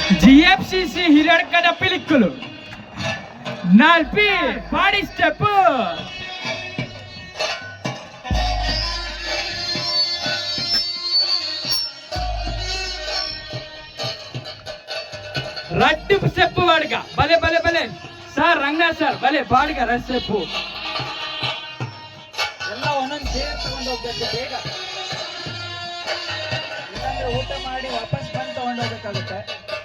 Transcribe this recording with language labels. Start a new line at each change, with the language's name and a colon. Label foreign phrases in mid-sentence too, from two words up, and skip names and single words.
Tulu: TFCC ಹಿರಿಯಡ್ಕದ ಪಿಲಿಕ್ಕುಲು ನಾಲ್ಪಿ ಪಾಡಿ ಸ್ಟೆಪ್ ರಡ್ಡು ಸ್ಟೆಪ್ ಬಾಡ್ಗ ಬಲೆ ಬಲೆ ಬಲೆ ಸರ್ ರಂಗನಾಥ್ ಸರ್ ಬಲೆ ಬಾಡ್ಗ ರಡ್ ಸ್ಟೆಪ್
Kannada: ಎಲ್ಲ ಒಂದೊಂದು ಚೇರ್ ತಗೊಂಡು ಹೋಗ್ಬೇಕು ಬೇಗ, ಇಲ್ಲಾಂದ್ರೆ ಊಟ ಮಾಡಿ ವಾಪಸ್ ಬಂದು ತಗೊಂಡು ಹೋಗ್ಬೇಕಾಗುತ್ತೆ.